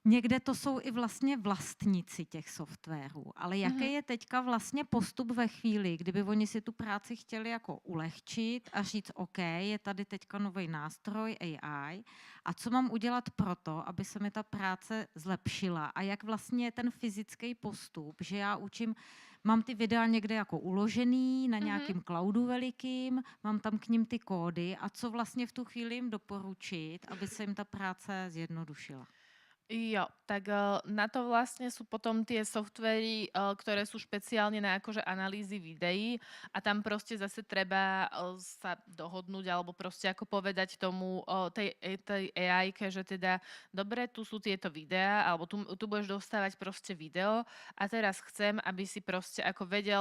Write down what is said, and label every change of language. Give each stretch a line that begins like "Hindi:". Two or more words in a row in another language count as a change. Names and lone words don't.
Czech: někde to jsou i vlastně vlastníci těch softwarů, ale jaký je teďka vlastně postup ve chvíli, kdyby oni si tu práci chtěli jako ulehčit a říct, OK, je tady teďka nový nástroj AI a co mám udělat pro to, aby se mi ta práce zlepšila a jak vlastně je ten fyzický postup, že já učím, mám ty videa někde jako uložený na nějakým cloudu velikým, mám tam k ním ty kódy a co vlastně v tu chvíli jim doporučit, aby se jim ta práce zjednodušila.
Slovak: Jo, tak na to vlastne sú potom tie softvery, ktoré sú špeciálne na akože analýzy videí a tam proste zase treba sa dohodnúť alebo proste ako povedať tomu tej AI-ke, že teda dobre, tu sú tieto videá alebo tu budeš dostávať proste video a teraz chcem, aby si proste ako